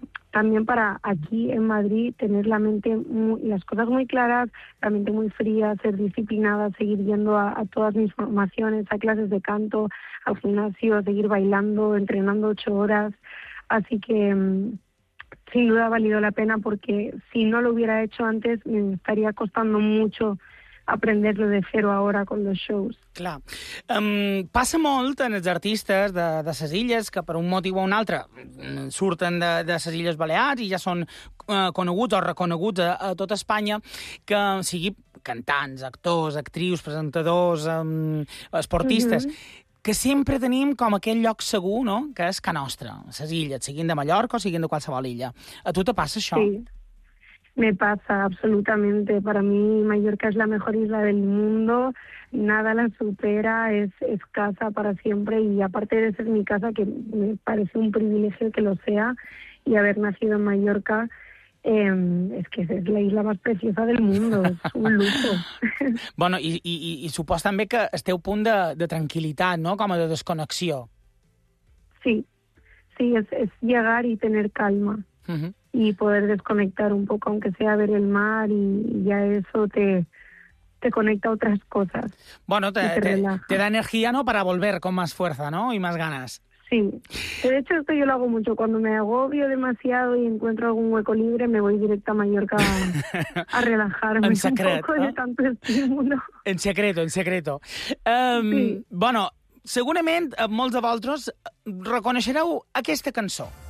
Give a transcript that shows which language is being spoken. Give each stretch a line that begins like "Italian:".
Spanish: También para aquí en Madrid tener la mente, las cosas muy claras, la mente muy fría, ser disciplinada, seguir yendo a todas mis formaciones, a clases de canto, al gimnasio, seguir bailando, entrenando 8 horas. Así que sin duda ha valido la pena, porque si no lo hubiera hecho antes me estaría costando mucho aprenderlo de cero ahora con los shows.
Catalan: Clar. Passa molt en els artistes de les illes que per un motiu o un altre surten de les Illes Balears i ja són coneguts o reconeguts a tota Espanya, que sigui cantants, actors, actrius, presentadors, esportistes, que sempre tenim com aquell lloc segur, no?, que és Ca Nostra, les illes, siguin de Mallorca o siguin de qualsevol illa. A tu te passa això?
Spanish: Sí, me pasa absolutamente. Para mí Mallorca es la mejor isla del mundo. Nada la supera, es casa para siempre, y aparte de ser mi casa, que me parece un privilegio que lo sea, y haber nacido en Mallorca, es que es la isla más preciosa del mundo, es un lujo. Bueno, y supongo también que esteu punt de tranquilidad, ¿no?, como de desconexión. Sí, es llegar y tener calma, y poder desconectar un poco, aunque sea ver el mar, y ya eso te conecta a otras cosas. Bueno, te da energía, ¿no?, para volver con más fuerza, ¿no?, y más ganas. Sí. De hecho, esto yo lo hago mucho. Cuando me agobio demasiado y encuentro algún hueco libre, me voy directo a Mallorca a relajarme
Catalan: secret,
Spanish: un poco, ¿no?, de tanto estímulo. En secreto. Sí.
Catalan: Bueno, segurament molts de vosaltres reconeixereu aquesta cançó.